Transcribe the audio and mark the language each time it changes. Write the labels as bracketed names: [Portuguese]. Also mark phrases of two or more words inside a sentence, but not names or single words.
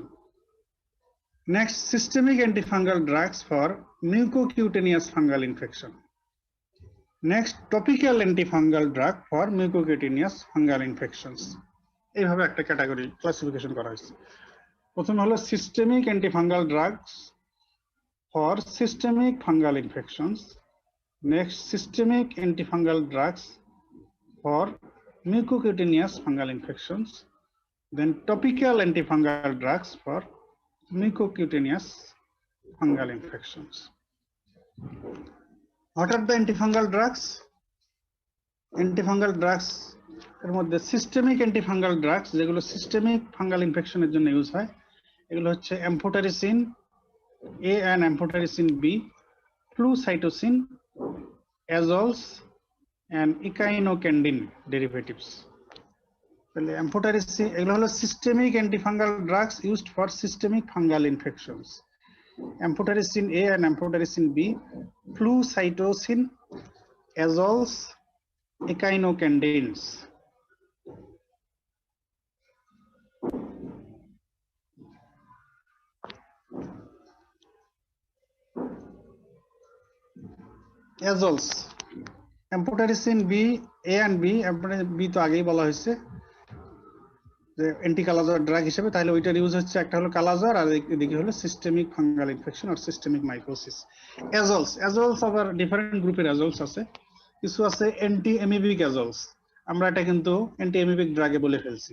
[English] Next, systemic antifungal drugs for mucocutaneous fungal infection. Next, topical antifungal drug for mucocutaneous fungal infections. [Bangla] এইভাবে একটা [English] category classification [Bangla] করা হয়েছে। প্রথম হলো [English] systemic antifungal drugs for systemic fungal infections. Next, systemic antifungal drugs for mucocutaneous fungal infections. Then topical antifungal drugs for mucocutaneous fungal infections. What are the antifungal drugs? Antifungal drugs [Bangla] এর মধ্যে [English] systemic antifungal drugs যেগুলো systemic fungal infections [Bangla] জন্য ইউজ হয় এগুলো হচ্ছে [English] এমফোটারিসিন A and amphotericin B, flucytosine, azoles, and echinocandin derivatives. তাহলে amphotericin [Bangla] এগুলো হলো [English] systemic antifungal drugs used for systemic fungal infections. amphotericin A and amphotericin B, flucytosine, azoles, echinocandins. azoles, amphotericin B, A and B, amphotericin B [Bangla] তো আগেই বলা হয়েছে যে অ্যান্টি কালাজ্বর ড্রাগ হিসেবে, তাহলে ওইটার ইউজ হচ্ছে একটা হলো কালাজ্বর আর এদিকে হলো [English] systemic fungal infection [Bangla] আর [English] systemic mycosis. [Bangla] অ্যাজলস আবার [English] different groups [Bangla] অ্যাজলস আছে, কিছু আছে [English] anti amoebic azoles, [Bangla] আমরা এটা কিন্তু [English] anti amoebic drug [Bangla] বলে ফেলছি।